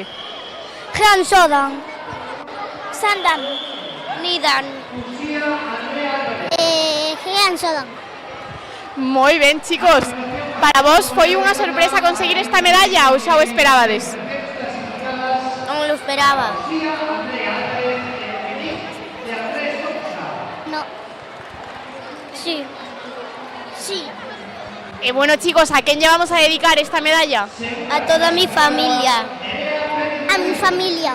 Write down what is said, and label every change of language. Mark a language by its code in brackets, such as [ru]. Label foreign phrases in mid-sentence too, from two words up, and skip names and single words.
[ja] Gran Sodan. Sandan. Nidan. Gran Sodan. [gl] Moi ben, chicos. Para vos foi unha sorpresa conseguir esta medalla ou xa o esperabades? [es] No me lo esperaba. No. Sí. Sí. Y bueno, chicos, ¿a quién llevamos a dedicar esta medalla? A toda mi familia. A mi familia.